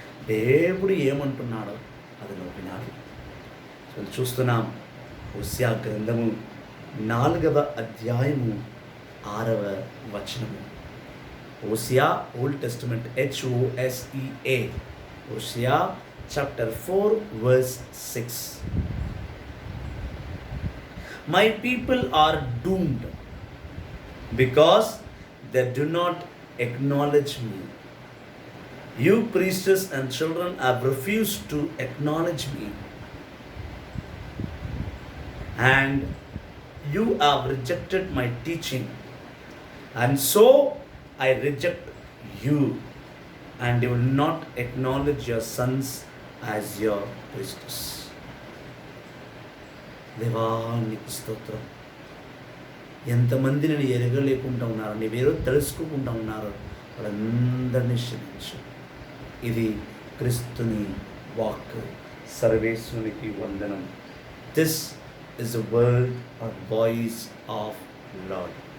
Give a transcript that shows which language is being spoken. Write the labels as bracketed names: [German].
[Telugu] దేవుడు ఏమంటున్నాడో అది నువ్వు వినాలి. చూస్తున్నాం, హోషేయ గ్రంథము 4వ అధ్యాయము 6వ వచనము. [English] హోషేయ, old testament, HOSEA, హోషేయ chapter 4 verse 6. My people are doomed because they do not acknowledge me. You priests and children have refused to acknowledge me, and you have rejected my teaching, and so I reject you, and you will not acknowledge your sons as your priests. [Telugu] దేవానికి స్తోత్రం. ఎంతమంది నేను ఎరగలేకుండా ఉన్నారు, నీవేరో తెలుసుకోకుండా ఉన్నారు, వాళ్ళందరినీ క్షమించు. ఇది క్రీస్తుని వాక్. సర్వేశ్వరునికి వందనం. [English] This is the word or voice of lord.